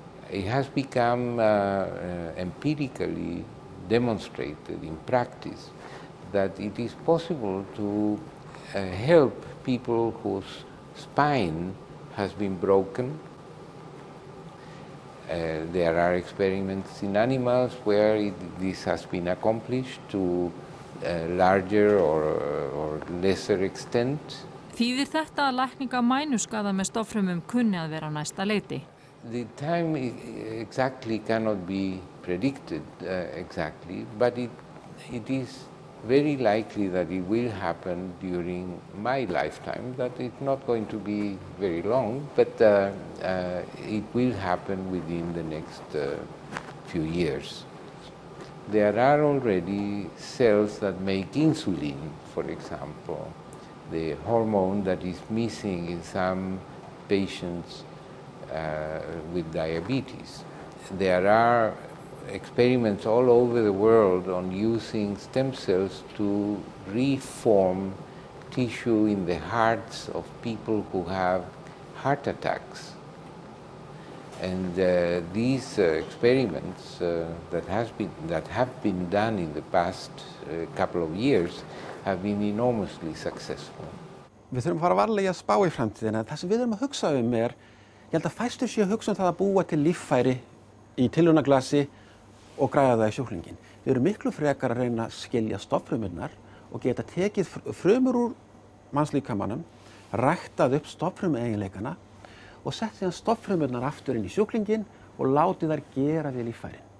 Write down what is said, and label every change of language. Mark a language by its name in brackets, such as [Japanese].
[English] It has become empirically demonstrated in practice that it is possible to help people whose spine has been broken. There are experiments in animals where this has been accomplished to larger or lesser extent. [Icelandic] Þýðir þetta að lækning af mænuskaða með stofnfrumum kunni að vera á næsta leiti? [English] The time exactly cannot be predicted exactly, but it is very likely that it will happen during my lifetime. That it's not going to be very long, but it will happen within the next few years. There are already cells that make insulin, for example, the hormone that is missing in some patients with diabetes. There are experiments all over the world on using stem cells to reform tissue in the hearts of people who have heart attacks. And these experiments that have been done in the past couple of years have been enormously successful. [Icelandic] Við þurfum að fara varlega að spá í framtíðina. Það sem við þurfum að hugsa er, ég held að fæstir séu að hugsa það að búa til líffæri í tilraunaglasi og græða það í sjúklinginn. Við erum miklu frekar að reyna að skilja stofnfrumurnar og geta tekið frumur úr mannslíkamanum, ræktað upp stofnfrumueiginleikana og sett síðan stofnfrumurnar aftur inn í sjúklinginn og látið þær gera við líffærin.